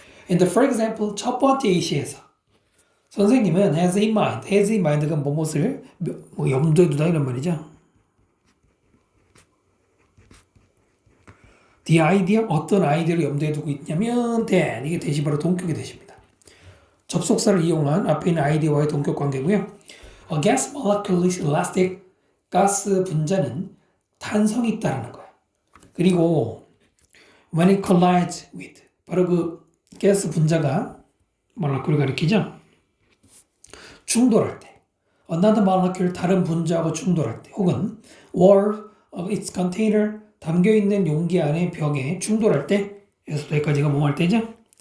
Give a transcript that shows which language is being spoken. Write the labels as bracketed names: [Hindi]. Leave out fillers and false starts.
[English] And for example, [Korean] 첫 번째 예시에서 선생님은 [English] has in mind [Korean] 가 뭐뭇을 염두에 두다 이런 말이죠. [English] The idea, [Korean] 어떤 아이디어를 염두에 두고 있냐면 that, 이게 대시 바로 동격이 되십니다. 접속사를 이용한 앞에 있는 아이디어와의 동격 관계고요. [English] A gas molecule is elastic. [Korean] 가스 분자는 탄성이 있다는 거야. 그리고 [English] when it collides with, [Korean] 바로 그 가스 분자가 모lecule을 가리키죠. 충돌할 때, [English] another molecule, [Korean] 다른 분자하고 충돌할 때, 혹은 [English] wall of its container, [Korean] 담겨있는 용기 안에 벽에 충돌할 때, 여기서부터 여기까지가 뭐 할 때죠?